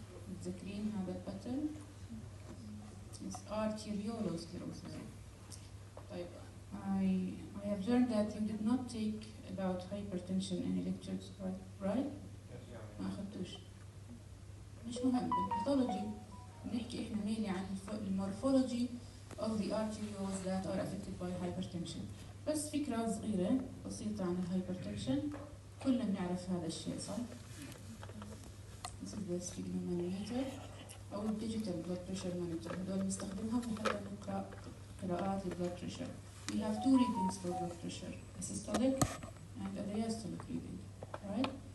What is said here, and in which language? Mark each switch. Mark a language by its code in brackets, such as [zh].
[ar] متذكرين هذا الباترن؟ [en] It's arteriolosclerosis. طيب, I have learned that you did not take about hypertension in lectures, right? [ar] ما أخذتوش. مش مهم. بالpathology نحكي إحنا [en] mainly [ar] عن المورفولوجي [en] of the arterioles that are affected by hypertension. [ar] بس فكرة صغيرة بسيطة عن الهايبرتنشن. كلنا بنعرف هذا الشيء صح؟ [en] This is the sphygmomanometer أو digital blood pressure monitor. [ar] هذول بنستخدمها حتى نقرأ قراءات blood pressure. [en] We have two readings for blood pressure, a systolic and a diastolic reading, right?